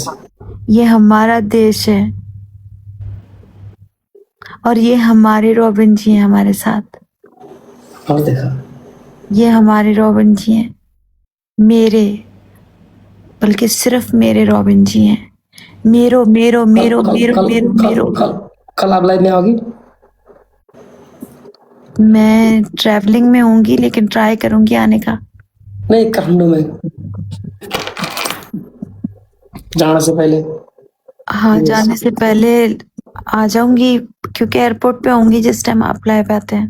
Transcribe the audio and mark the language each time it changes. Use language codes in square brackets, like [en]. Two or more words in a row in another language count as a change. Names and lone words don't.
[hi] ये हमारा देश है। और ये हमारे रॉबिन जी हैं हमारे साथ, और देखा ये हमारे रॉबिन जी हैं, मेरे, बल्कि सिर्फ मेरे रॉबिन जी हैं। मेरो मेरो मेरो कल मेरो कल मेरो कल मेरो कल कल आप लाइव में आओगी? मैं ट्रैवलिंग में होंगी, लेकिन ट्राई करूंगी आने का। नहीं, काठमांडू में जाने से पहले। हाँ, जाने से पहले आ जाऊंगी, क्योंकि एयरपोर्ट पे होंगी जिस टाइम आप लाइव आते हैं।